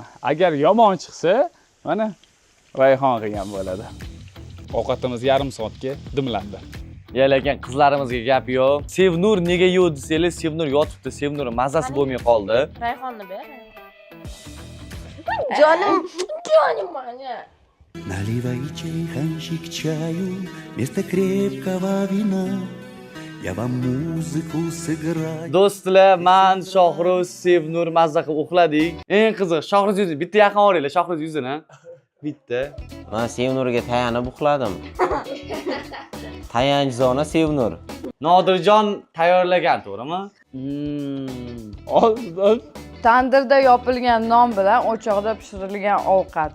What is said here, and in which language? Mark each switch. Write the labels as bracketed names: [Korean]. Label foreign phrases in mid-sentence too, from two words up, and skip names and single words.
[Uzbek] Agar yomon chiqsa, mana Rayhon qilgan bo'ladi. Ovqatimiz yarim soatga dimlandi. Ya lekin qizlarimizga gap yo'q. Sevnur nega yo'q desanglar, Sevnur yotibdi. Sevnur mazasi bo'lmay qoldi. Rayhonni ber. Jonim mana. [Russian] Наливайте ханчик чаю вместо крепкого вина. Я вам музыку сыграю. [Uzbek] Do'stlar, men Shohruz, Sevnur mazza qilib uxladik. Eng qiziq, Shohruz yuzi bitta yaqin olinglar, Shohruz yuzini. Bitta. Men Sevnurga tayanib uxladim. Tayanchzona Sevnur. Nodirjon tayyorlagan, to'g'rimi? Tandirda yopilgan non bilan o'choqda pishirilgan ovqat.